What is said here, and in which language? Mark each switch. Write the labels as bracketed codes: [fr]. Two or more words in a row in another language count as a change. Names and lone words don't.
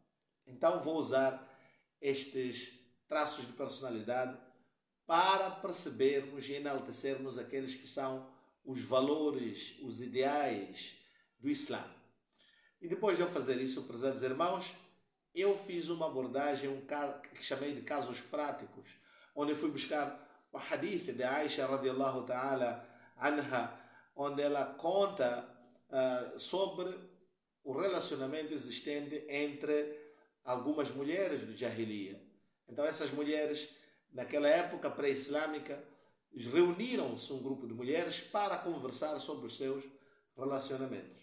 [pt] Então vou usar estes traços de personalidade para percebermos e enaltecermos aqueles que são os valores, os ideais do Islã. E depois de eu fazer isso, prezados irmãos, eu fiz uma abordagem que chamei de casos práticos, onde eu fui buscar o hadith de Aisha [ar] رضي الله تعالى عنها, [pt] onde ela conta sobre o relacionamento existente entre algumas mulheres do Jahiliya. Então essas mulheres, naquela época pré-islâmica, reuniram-se um grupo de mulheres para conversar sobre os seus relacionamentos.